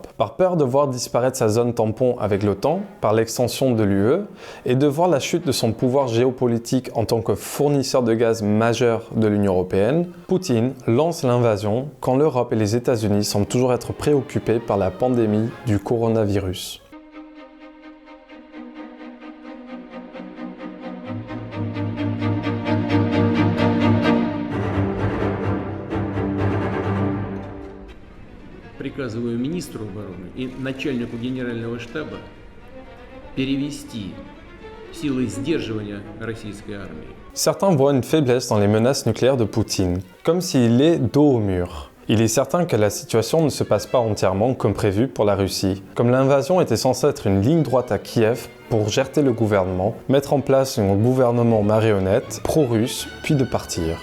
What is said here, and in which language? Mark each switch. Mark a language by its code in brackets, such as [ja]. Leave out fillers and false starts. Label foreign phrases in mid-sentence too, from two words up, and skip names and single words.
[fr] Par peur de voir disparaître sa zone tampon avec l'OTAN, par l'extension de l'UE, et de voir la chute de son pouvoir géopolitique en tant que fournisseur de gaz majeur de l'Union européenne, Poutine lance l'invasion quand l'Europe et les États-Unis semblent toujours être préoccupés par la pandémie du coronavirus. [ru] Приказываю министру обороны и начальнику генерального штаба перевести силы сдерживания российской армии. [fr] Certains voient une faiblesse dans les menaces nucléaires de Poutine, comme s'il est dos au mur. Il est certain que la situation ne se passe pas entièrement comme prévu pour la Russie, comme l'invasion était censée être une ligne droite à Kiev pour gerer le gouvernement, mettre en place un gouvernement marionnette pro-russe, puis de partir.